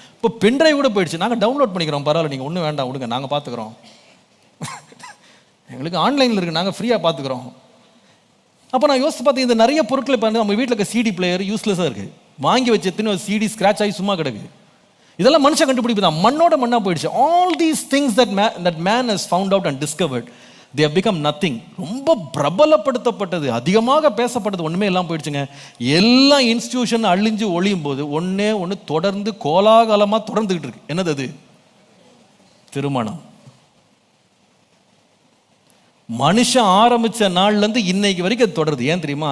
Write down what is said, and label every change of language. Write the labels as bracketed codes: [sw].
[ta] இப்போ pen drive கூட போயிடுச்சு, நாங்கள் டவுன்லோட் பண்ணிக்கிறோம், பரவாயில்ல நீங்கள் ஒன்றும் வேண்டாம் விடுங்க, நாங்கள் பார்த்துக்குறோம், எங்களுக்கு ஆன்லைனில் இருக்குது, நாங்கள் ஃப்ரீயாக பார்த்துக்குறோம். அப்போ நான் யோசிச்சு பார்த்தேன், இந்த நிறைய பொருட்கள் இப்போ நம்ம வீட்டில் இருக்க சிடி பிளேயர் யூஸ்லெஸ்ஸாக இருக்குது, வாங்கி வச்சு எத்தனை சிடி ஸ்க்ராட்ச் ஆகி சும்மா கிடக்கு. இதெல்லாம் மனுஷன் கண்டுபிடிப்பு தான், மண்ணோட மண்ணா போயிடுச்சு. [en] All these things that man has found out and discovered, they have become nothing. [ta] ரொம்ப பிரபலப்படுத்தப்பட்டது, அதிகமாக பேசப்பட்டது ஒண்ணுமே எல்லாம் போயிடுச்சுங்க. எல்லா இன்ஸ்டிடியூஷன் அழிஞ்சு ஒளியும் போது ஒன்னே ஒன்று தொடர்ந்து கோலாகலமா தொடர்ந்துகிட்டு இருக்கு. என்னது அது? திருமணம். மனுஷன் ஆரம்பிச்ச நாள்ல இருந்து இன்னைக்கு வரைக்கும் அது தொடருது. ஏன் தெரியுமா?